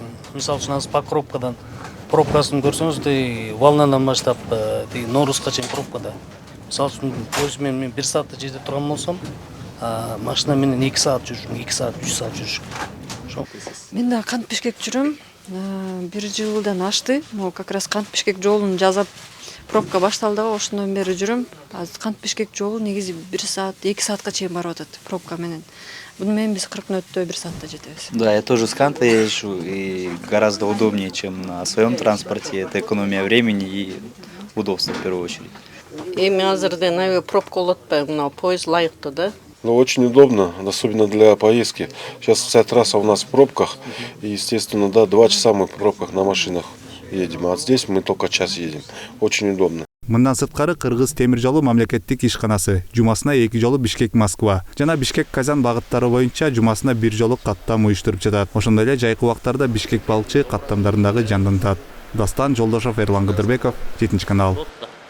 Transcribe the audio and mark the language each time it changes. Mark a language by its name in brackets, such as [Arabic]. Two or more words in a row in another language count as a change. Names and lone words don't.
[Kyrgyz] Мисалы үчүн азыр Покровкадан пробкасын көрсөңүз, Волнадан баштап Норузга чейин пробкада. Мисалы үчүн поезд менен мен 1 саатта жерде турган болсом, машина менен 2 саат жүрүшүм, 2 саат, 3 саат жүрүшүм. Мен да Кант Бишкек жүрөм. 1 жылдан ашты. [Russian] Могу как раз [Kyrgyz] Кант Бишкек жолун жазап пробка башталды, ошондон бери жүрөм. Азыр Кант Бишкек жолу негизи 1 саат, 2 саатка чейин барып атат пробка менен. Буну менен биз 40 мүнөттө 1 саатта жетебиз. [Russian] Да, я тоже с Канта езжу, и гораздо удобнее, чем на своем транспорте. Это экономия времени и удобство в первую очередь. [Kyrgyz] Эми азырдан пробка болуп атпайбы, мына поезд лайыктуу да. [Russian] Ну, очень удобно, особенно для поездки. Сейчас вся трасса у нас в пробках, и, естественно, да, 2 часа мы в пробках на машинах едем, а здесь мы только час едем. Очень удобно. [Kyrgyz] Мындан сырткары Кыргыз темир жолу мамлекеттик ишканасы жумасына 2 жолу Бишкек-Москва жана Бишкек-Казан багыттары боюнча жумасына 1 жолу каттам уюштуруп жатат. Ошондой эле жайкы убактарда Бишкек-Балыкчы каттамдарындагы жандантат. Дастан Жолдошов, Эрлан Кыдырбеков, 7 канал.